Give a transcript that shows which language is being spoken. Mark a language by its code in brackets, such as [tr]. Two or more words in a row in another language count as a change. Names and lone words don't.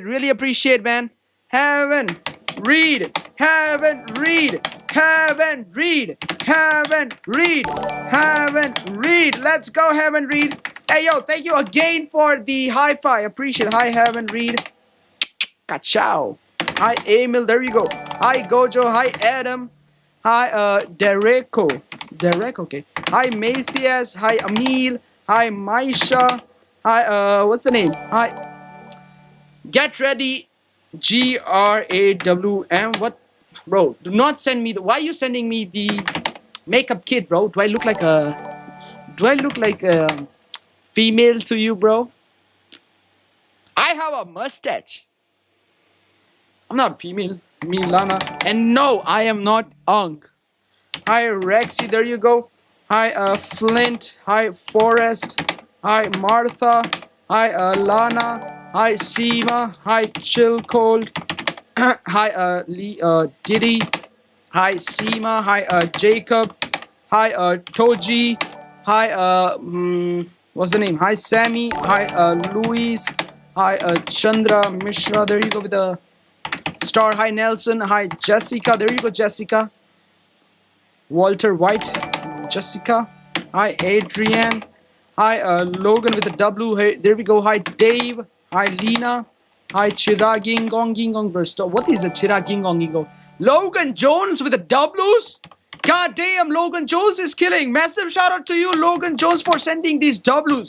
[en] Really appreciate, man. Heaven, read. Heaven, read. Heaven, read. Heaven, read. Heaven, read. Let's go, Heaven, read. Hey, yo, thank you again for the high five. Appreciate it. Hi, Heaven, read. Kachow. Hi, Emil. There you go. Hi, Gojo. Hi, Adam. Hi, Dereko. Derek, okay. Hi, Matthias. Hi, Emil. Hi, Maisha. Hi, what's the name? Hi, Get Ready. GRAWM. What? Bro, do not send me the. Why are you sending me the makeup kit, bro? Do I look like a. Do I look like a female to you, bro? I have a mustache. I'm not female. Milana. And no, I am not Unk. Hi, Rexy. There you go. Hi, Flint. Hi, Forrest. Hi, Martha. Hi, Lana. Hi, Seema. Hi, Chill Cold. Hi, Lee, Diddy. Hi, Seema. Hi, Jacob. Hi, Toji. Hi, what's the name? Hi, Sammy. Hi, Louise. Hi, Chandra Mishra. There you go with the star. Hi, Nelson. Hi, Jessica. There you go, Jessica. Walter White. Jessica. Hi, Adrian. Hi, Logan with the W. Hey, there we go. Hi, Dave. Hi, Lena. Hi, Chiragingong Burst. What is a Chiragingong? Logan Jones with the W's? God damn, Logan Jones is killing. Massive shout out to you, Logan Jones, for sending these W's.